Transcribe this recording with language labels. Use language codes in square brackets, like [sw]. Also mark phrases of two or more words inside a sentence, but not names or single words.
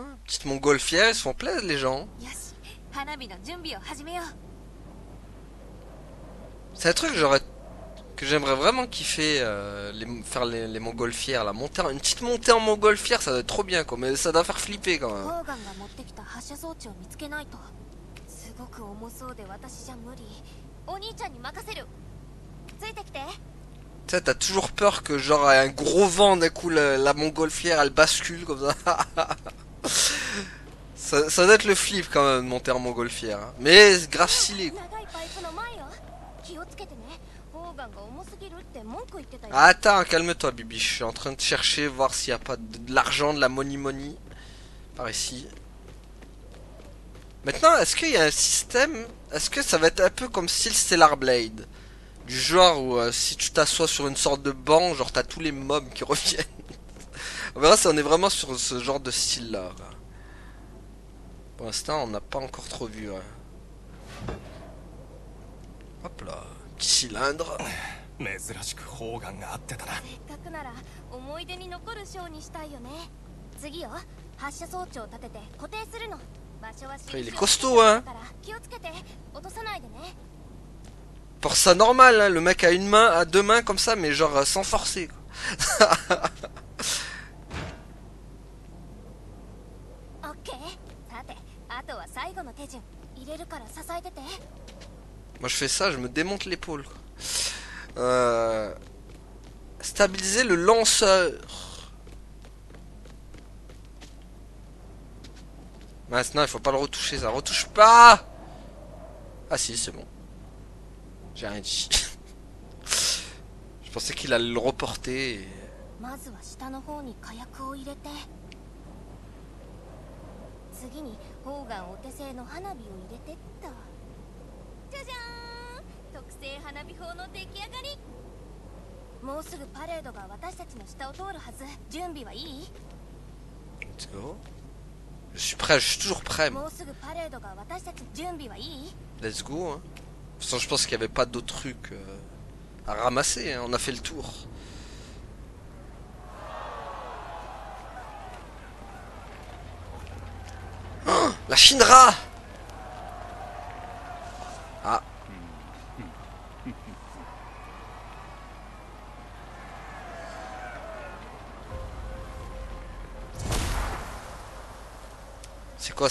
[fr] Petite montgolfière, ils se font plaisir les gens. [ja] よし花火の準備を始めよう [fr] C'est un truc que j'aimerais vraiment kiffer, faire les montgolfières là. Une petite montée en montgolfière, ça doit être trop bien quoi, mais ça doit faire flipper quand [ja] ホ [fr] même. [ja] ーガンが持ってきた発射装置を見つけないとすごく重そうで私じゃ無理お兄ちゃんに任せるついてきて [fr] Tu sais, t'as toujours peur que genre un gros vent d'un coup la montgolfière elle bascule comme ça. Ça doit être le flip quand même de monter en montgolfière. Hein. Mais c'est grave stylé. Quoi. [ja] 長いパイプの前よ気をつけてねホーガンが重すぎるって文句言ってたよ [fr] Ah, attends, calme-toi Bibi, je suis en train de chercher, voir s'il n'y a pas de l'argent, de la money par ici. Maintenant, est-ce qu'il y a un système, est-ce que ça va être un peu comme style Stellar Blade? Du genre où si tu t'assois sur une sorte de banc, genre t'as tous les mobs qui reviennent. On verra si on est vraiment sur ce genre de style là. Pour l'instant on n'a pas encore trop vu. Ouais. Hop là, petit cylindre. [ja] 珍しく砲丸があってたな。せっかくなら思い出に残るショーにしたいよね次よ発射装置を立てて固定するの場所は [fr] Il est costaud hein. [ja] から気をつけて落とさないでね [fr] Pour ça normal, hein, le mec a une main, a deux mains comme ça, mais genre sans forcer. Quoi. [ja] オッケーさてあとは最後の手順入れるから支えてて [fr] Moi je fais ça, je me démonte l'épaule. Stabiliser le lanceur. Maintenant il faut pas le retoucher, ça retouche pas. Ah si c'est bon. J'ai rien dit. Je pensais qu'il allait le reporter. Et... [ja] まずは下の方に火薬を入れて次にホーガンお手製の花火を入れてっとじゃじゃーん特製花火砲の出来上がりもうすぐパレードが私たちの下を通るはず準備はいい [en] Let's go. [fr] Je suis prêt, je suis toujours prêt. [ja] もうすぐパレードが私たち準備はいい [en] Let's go. [fr] Hein. De toute façon, je pense qu'il n'y avait pas d'autres trucs à ramasser. Hein. On a fait le tour. Oh, la Shinra. Ah. C'est quoi?